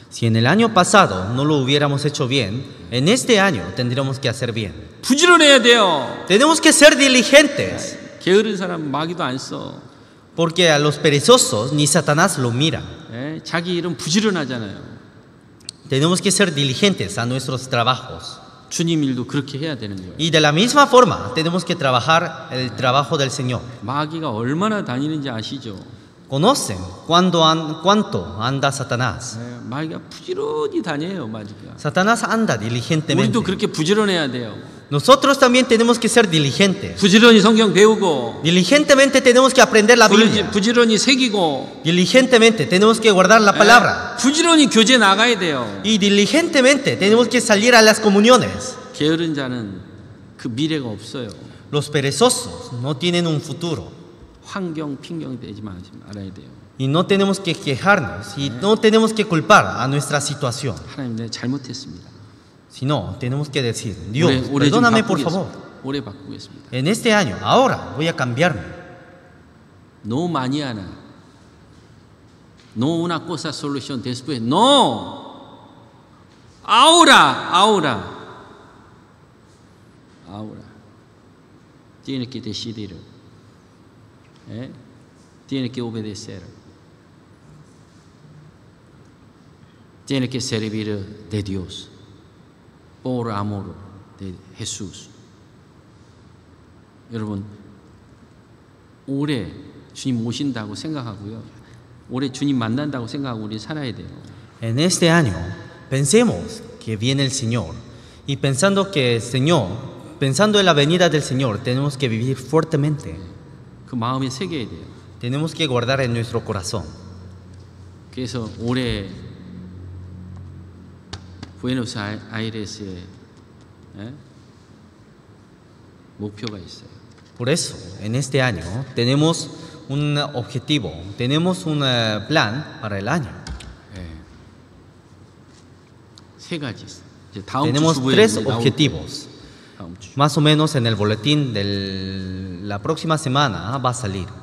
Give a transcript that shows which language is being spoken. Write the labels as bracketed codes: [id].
[es] Si en el año pasado no lo hubiéramos hecho bien, en este año tendremos que hacer bien. [ko] 부지런해야 돼요. [es] Tenemos que ser diligentes, [ko] 게으른 사람 마귀도 안 써. [es] porque a los perezosos ni Satanás lo mira. [ko] 자기 일은 부지런하잖아요. [es] Tenemos que ser diligentes a nuestros trabajos. [ko] 주님 일도 그렇게 해야 되는 거예요. [es] Y de la misma forma tenemos que trabajar el trabajo del Señor. [ko] 마귀가 얼마나 다니는지 아시죠? [es] conocen cuánto anda Satanás. [ko] 예, 마귀가 부지런히 다녀요, 마귀가. [es] Satanás anda diligentemente. [ko] 우리도 그렇게 부지런해야 돼요. [es] Nosotros también tenemos que ser diligentes. [ko] 부지런히 성경 배우고, [es] Diligentemente tenemos que aprender la Biblia. [ko] 부지런히 새기고, [es] Diligentemente tenemos que guardar la palabra. [ko] 부지런히 교제 나가야 돼요. [es] Y diligentemente tenemos que salir a las comuniones. [ko] 게으른 자는 그 미래가 없어요. [es] Los perezosos no tienen un futuro. [ko] 환경, 핑경 대지 말아야 돼요. [es] Y no tenemos que quejarnos y no tenemos que culpar a nuestra situación. [ko] 하나님, 내가 잘못했습니다. [es] Sino tenemos que decir, Dios, [ko] 올해 좀 [es] perdóname por favor. [ko] 올해 바꾸겠습니다. [es] En este año, ahora voy a cambiarme. No mañana. No una cosa solución después. No. Ahora, ahora. Ahora. Tiene que decidir. Tiene que obedecer. Tiene que servir de Dios. Por amor de Jesús. [ko] 여러분, 올해 주님 오신다고 생각하고요. 올해 주님 만난다고 생각하고 우리 살아야 돼요. [es] En este año, pensemos que viene el Señor. Y pensando en la venida del Señor, tenemos que vivir fuertemente. [ko] 그 마음에 새겨야 돼요. [es] Tenemos que guardar en nuestro corazón. [ko] 그래서 올해 부에노스아이레스에 목표가 있어요. [es] Por eso, en este año, tenemos un objetivo, tenemos un plan para el año. [ko] 세 가지 있어요. 이제 다음 주 [es] Tenemos [ko] 주부에 [es] tres [ko] 이제 나올 [es] objetivos. [ko] 거예요. 다음 주. [es] Más o menos en el boletín de la próxima semana va a salir.